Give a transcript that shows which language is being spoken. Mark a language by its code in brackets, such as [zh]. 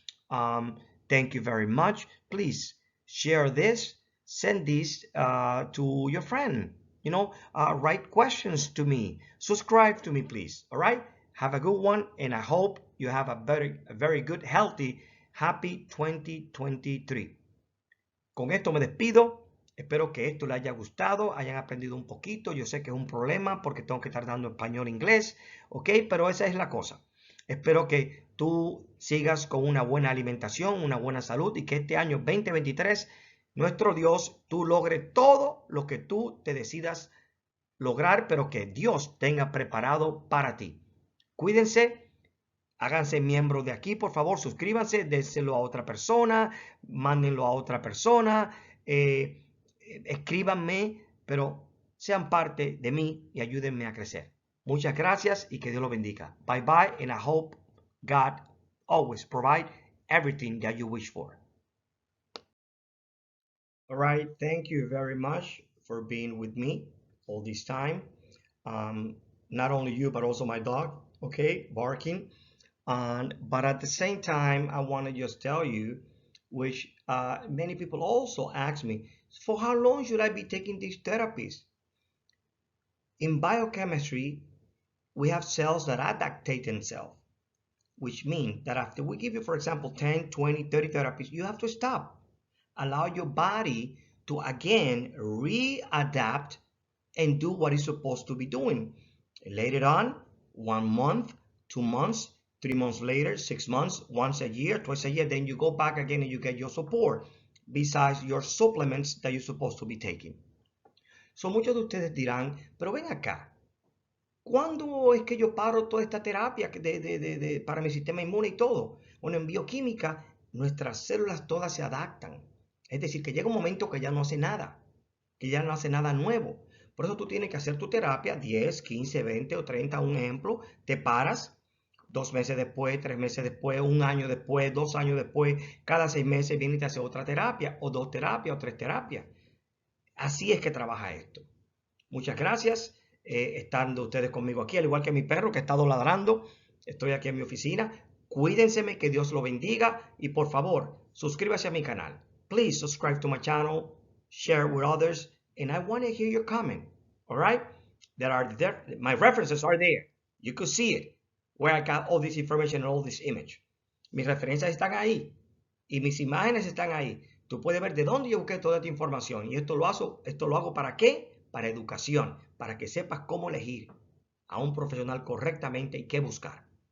[en] Thank you very much. Please share this, send this to your friend, write questions to me, subscribe to me, please. All right, have a good one, and I hope you have a very good, healthy, happy 2023. [es] Con esto me despido. Espero que esto les haya gustado, hayan aprendido un poquito. Yo sé que es un problema porque tengo que estar dando español e inglés, ¿ok? Pero esa es la cosa. Espero que tú sigas con una buena alimentación, una buena salud, y que este año 2023, nuestro Dios, tú logres todo lo que tú te decidas lograr, pero que Dios tenga preparado para ti. Cuídense. Háganse miembros de aquí, por favor, suscríbanse, déselo a otra persona, mándenlo a otra persona, escríbanme, pero sean parte de mí y ayúdenme a crecer. Muchas gracias y que Dios los bendiga. [en] Bye bye, and I hope God always provide everything that you wish for. All right, thank you very much for being with me all this time. Not only you, but also my dog, okay, barking. But at the same time, I want to just tell you, which many people also ask me, for how long should I be taking these therapies? In biochemistry, we have cells that adaptate themselves, which means that after we give you, for example, 10, 20, 30 therapies, you have to stop. Allow your body to again readapt and do what it's supposed to be doing. Later on, 1 month, 2 months, 3 months later, 6 months, once a year, twice a year, then you go back again and you get your support besides your supplements that you're supposed to be taking. [es] So muchos de ustedes dirán, pero ven acá, ¿cuándo es que yo paro toda esta terapia para mi sistema inmune y todo? Bueno, en bioquímica, nuestras células todas se adaptan. Es decir, que llega un momento que ya no hace nada, que ya no hace nada nuevo. Por eso tú tienes que hacer tu terapia 10, 15, 20 o 30, un ejemplo, te paras 2 meses después, 3 meses después, 1 año después, 2 años después, cada 6 meses viene y te hace otra terapia, o 2 terapias, o 3 terapias. Así es que trabaja esto. Muchas gracias, estando ustedes conmigo aquí, al igual que mi perro que ha estado ladrando. Estoy aquí en mi oficina. Cuídense, que Dios lo bendiga y por favor, suscríbase a mi canal. [en] Please subscribe to my channel, share with others, and I want to hear your comment. All right? My references are there. You could see it, where I got all this information and all this image. [es] Mis referencias están ahí y mis imágenes están ahí. Tú puedes ver de dónde yo busqué toda esta información. Y esto lo hago ¿para qué? Para educación, para que sepas cómo elegir a un profesional correctamente y qué buscar.